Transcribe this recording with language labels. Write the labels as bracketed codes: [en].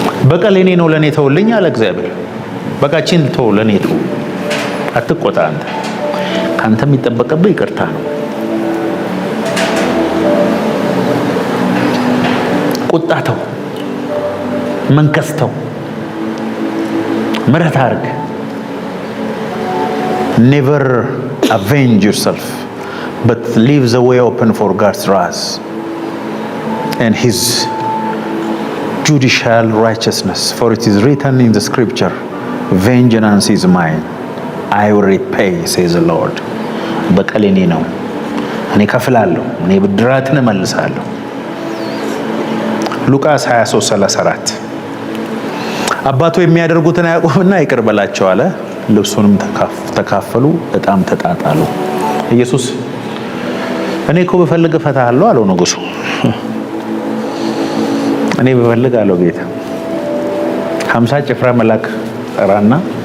[am] በቀል የኔ ነው ለኔ ተውልኝ አለ እግዚአብሔር። በቃችን ተው፣ ለኔ ተው፣ አትቆጣ። አንተ ካንተ የሚጠበቅብህ ይቅርታ ነው። ቁጣተው፣ መንከስተው፣ ምሕረት አድርግ። [en] never avenge yourself but leave the way open for God's wrath and his judicial righteousness, for it is written in the scripture, vengeance is mine, I will repay, says the Lord. [am] በቀል የኔ ነው፣ እኔ ከፍላለሁ፣ እኔ ብድራትን እመልሳለሁ። ሉቃስ 23:34 አባቱ የሚያደርጉትን አያውቁምና ይቅር በላቸው አለ። ልብሱንም ተካፈሉ፣ ዕጣም ተጣጣሉ። ኢየሱስ እኔ እኮ ብፈልግ እፈታለሁ አለው ንጉሱ። እኔ ብፈልግ አለው ጌታ 50 ጭፍራ መልአክ ጠራና